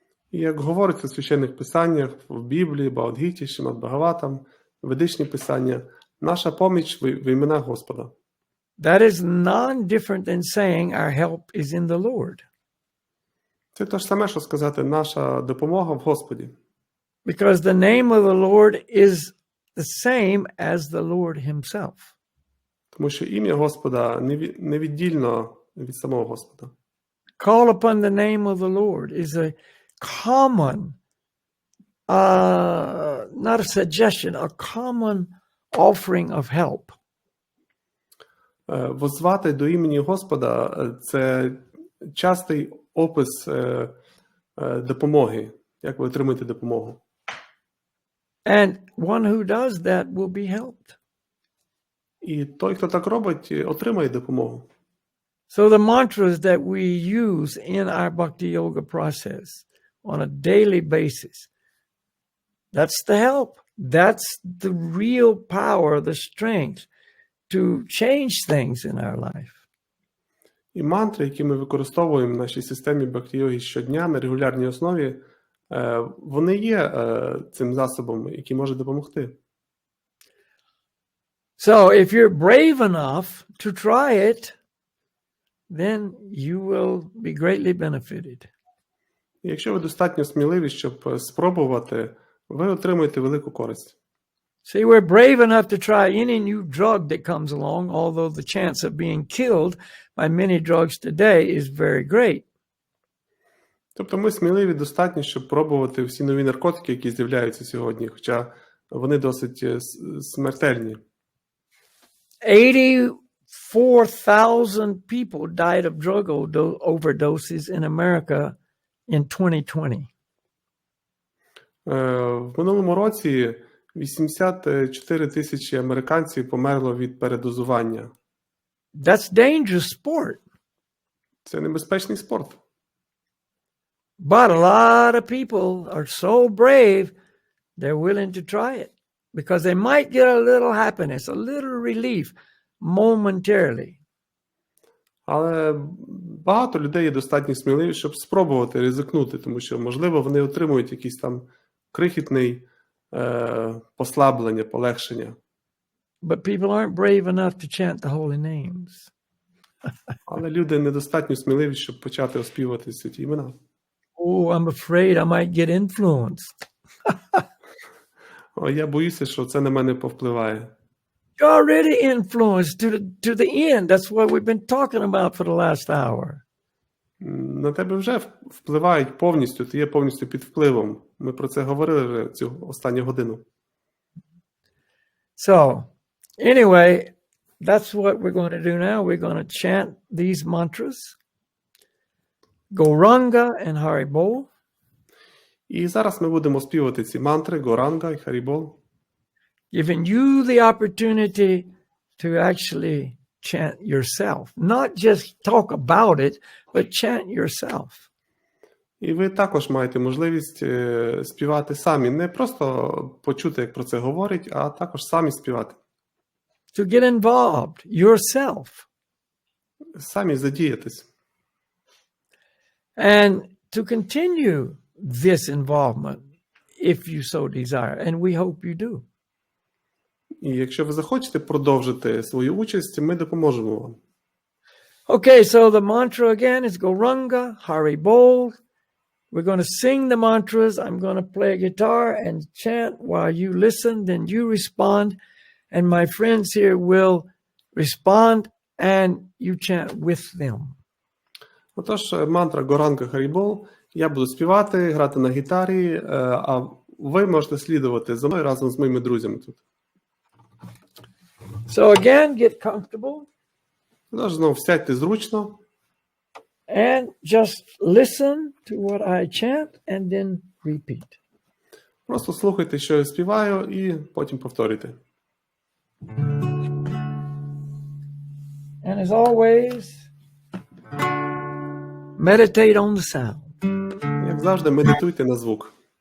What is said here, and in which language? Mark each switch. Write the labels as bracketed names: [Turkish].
[Ukrainian] І як говориться в священних писаннях, в Біблії, Бхагавад-гіті, Шримад Бхагаватам, ведичні писання, наша поміч в іменах Господа. [English] That is non-different than saying our help is in the Lord. [Ukrainian] Це те ж саме, що сказати, наша допомога в Господі. [English] Because the name of the Lord is the same as the Lord himself. [Ukrainian] Тому що ім'я Господа невіддільно від самого Господа. [English] Call upon the name of the Lord is a common, not a suggestion, a common offering of help. [Ukrainian] Воззвати до імені Господа – це частий опис допомоги, як ви отримаєте допомогу. [English] And one who does that will be helped. [Ukrainian] І той, хто так робить, отримає допомогу. [English] So the mantras that we use in our bhakti yoga process on a daily basis, that's the help. That's the real power, the strength to change things in our life. [Ukrainian] І мантри, які ми використовуємо в нашій системі бхакти-йоги щодня на регулярній основі, вони є цим засобом, який може допомогти. [English] So if you're brave enough to try it, then you will be greatly benefited. [Ukrainian] І якщо ви достатньо сміливі, щоб спробувати, ви отримаєте велику користь. [English] See, we're brave enough to try any new drug that comes along, although the chance of being killed by many drugs today is very great. [Ukrainian] Тобто ми сміливі достатньо, щоб пробувати всі нові наркотики, які з'являються сьогодні, хоча вони досить смертельні. [English] 84,000 people died of drug overdoses in America in 2020. [Ukrainian] В минулому році 84 тисячі американців померло від передозування. [English] That's dangerous sport. [Ukrainian] Це небезпечний спорт. [English] But a lot of people are so brave, they're willing to try it because they might get a little happiness, a little relief momentarily. [Ukrainian] Але багато людей є достатньо сміливі, щоб спробувати ризикнути, тому що, можливо, вони отримують якийсь там крихітний послаблення, полегшення. [English] But people aren't brave enough to chant the holy names. [Ukrainian] Але люди недостатньо сміливі, щоб почати оспівати святі імена. [English] Oh, I'm afraid I might get influenced. [Ukrainian] Я боюся, що це на мене повпливає. [English] You're already influenced to the end. That's what we've been talking about for the last hour. [Ukrainian] На тебе вже впливають повністю, ти є повністю під впливом. Ми про це говорили вже цю останню годину. [English] So, anyway, that's what we're going to do now. We're going to chant these mantras. Gauranga and Haribol. [Ukrainian] І зараз ми будемо співати ці мантри Горанга і Харібол. [English] Giving you the opportunity to actually chant yourself. Not just talk about it, but chant yourself. [Ukrainian] І ви також маєте можливість співати самі. Не просто почути, як про це говорять, а також самі співати. [English] To get involved yourself. [Ukrainian] Самі задіятись. [English] And to continue this involvement if you so desire. And we hope you do. [Ukrainian] І якщо ви захочете продовжити свою участь, ми допоможемо вам. [English] Okay, so the mantra again is Gauranga, Haribol. We're going to sing the mantras. I'm going to play a guitar and chant while you listen, then you respond. And my friends here will respond and you chant with them. [Ukrainian] Отож, мантра Горанга Харібол. Я буду співати, грати на гітарі, а ви можете слідувати за мною разом з моїми друзями тут. [English] So again, get comfortable. [Ukrainian] Тож, знову сядьте зручно. [English] And just listen to what I chant and then repeat. [Ukrainian] Просто слухайте, що я співаю, і потім повторюйте. [English] And as always, meditate on the sound. [Ukrainian] Як завжди, медитуйте на звук.